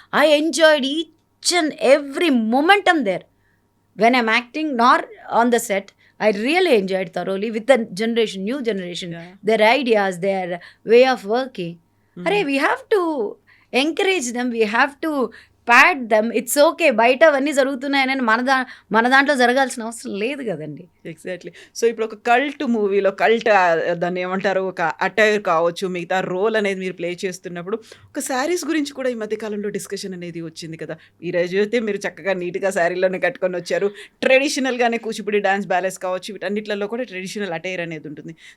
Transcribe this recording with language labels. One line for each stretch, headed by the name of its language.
English: I enjoyed each and every momentum there when I'm acting nor on the set. I really enjoyed thoroughly with the new generation, their ideas, their way of working. We have to encourage them, we have to pat them. It's okay,
Telugu: బయట అవన్నీ జరుగుతున్నాయని మన దాంట్లో జరగాల్సిన అవసరం లేదు కదండి.
English: Exactly.
Telugu: So ఇప్పుడు ఒక కల్ట్ మూవీలో దాన్ని ఏమంటారు, ఒక అటైర్ కావచ్చు, మిగతా రోల్ అనేది మీరు ప్లే చేస్తున్నప్పుడు ఒక శారీస్ గురించి కూడా ఈ మధ్యకాలంలో డిస్కషన్ అనేది వచ్చింది కదా. ఈరోజు అయితే మీరు చక్కగా నీట్గా శారీలోనే కట్టుకొని వచ్చారు. ట్రెడిషనల్గానే కూచిపూడి డాన్స్, బ్యాలెన్స్ కావచ్చు, వీటన్నిటిలో కూడా ట్రెడిషనల్ అటైర్ అనేది ఉంటుంది.